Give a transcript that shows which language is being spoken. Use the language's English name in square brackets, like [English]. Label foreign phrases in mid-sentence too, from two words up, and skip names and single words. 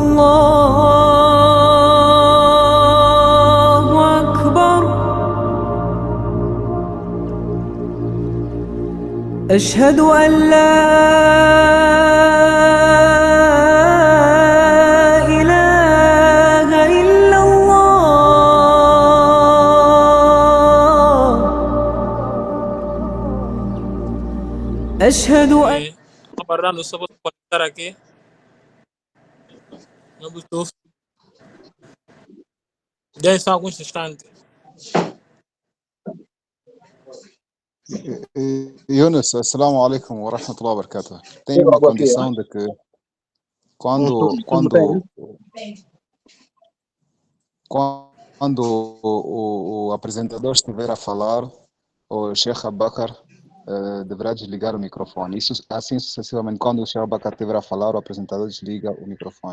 [Arabic] الله أكبر أشهد أن لا إله إلا الله أشهد أن [Portuguese] Aguardando só para conectar aqui. No Bluetooth. Dê só alguns instantes. [Arabic] Yunus, السلام عليكم ورحمة الله وبركاته. [Portuguese] Tem uma condição de que quando o apresentador estiver a falar, o Sheikh Abubakar deverá desligar o microfone. Isso assim sucessivamente. Quando o Sheikh Abubakar estiver a falar, o apresentador desliga o microfone.